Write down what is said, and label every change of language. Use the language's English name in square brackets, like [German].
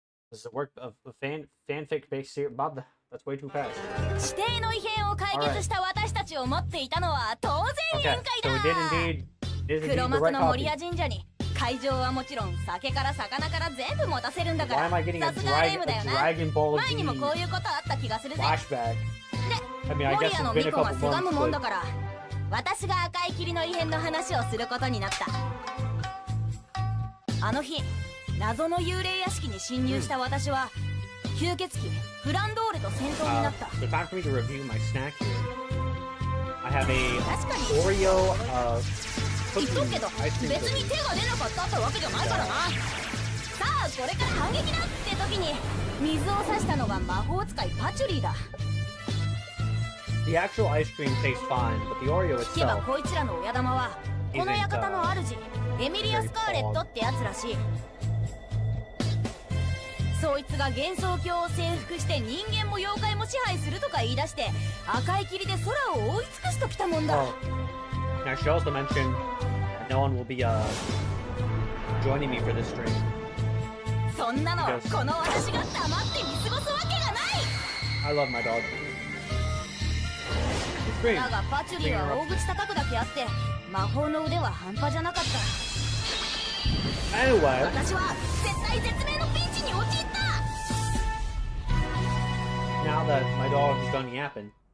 [English] This is a work of a fanfic based series. Bob, that's way too fast. Alright. Okay, so we did indeed the right copy. [Japanese] 会場はもちろん酒から魚から全部持たせるんだから。さすがレイムだよね。前にもこういうことあった気がするぜ。で、モリアのミコがせがむもんだから、私が赤い霧の異変の話をすることになった。あの日、謎の幽霊屋敷に侵入した私は、吸血鬼フランドーレと戦闘になった。 [English] It's time for me to review my snack here. I have a Oreo [Japanese] 言っとくけど別に手が出なかったってわけじゃないからな。さあこれから反撃だって時に水を差したのが魔法使いパチュリーだ。 [English] The actual ice cream tastes fine, but the Oreo itself [Japanese] 聞けばこいつらの親玉はこの館の主エミリア・スカーレットってやつらしい。そいつが幻想郷を征服して人間も妖怪も支配するとか言い出して赤い霧で空を覆い尽くすときたもんだ。 [English] Now she also mentioned no one will be joining me for this stream. [Japanese] そんなのこの私が黙って見過ごすわけがない。 [English] I love my dog. [Japanese] だがパチュリーは大口叩くだけあって魔法の腕は半端じゃなかった。 [English] Anyway, [Japanese] 私は絶対絶命のピンチに陥った。 [English] now that my dog is done yapping.